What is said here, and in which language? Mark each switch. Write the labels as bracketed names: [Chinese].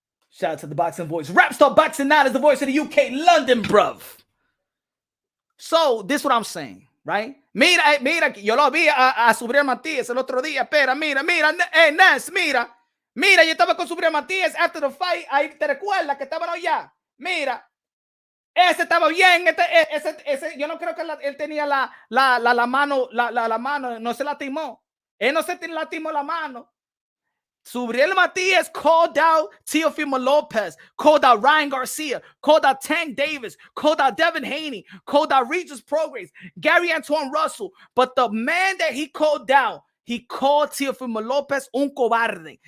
[English] Shout out to the boxing voice. Rapstar Boxing Night is the voice of the UK, London, bruv. So, this is what I'm saying, right? [Spanish] Mira, yo lo vi a Subriel Matias el otro día. Espera, mira, Ness, mira, yo estaba con Subriel Matias after the fight. Ahí te recuerdas que estaban allá. Mira, ese estaba bien. Ese, yo no creo que él tenía la mano, no se lastimó. Él no se lastimó la mano. [English] Subriel Matias called out Teofimo Lopez, called out Ryan Garcia, called out Tank Davis, called out Devin Haney, called out Regis Prograis, Gary Antoine Russell. But the man that he called down, he called Teofimo Lopez un cobarde.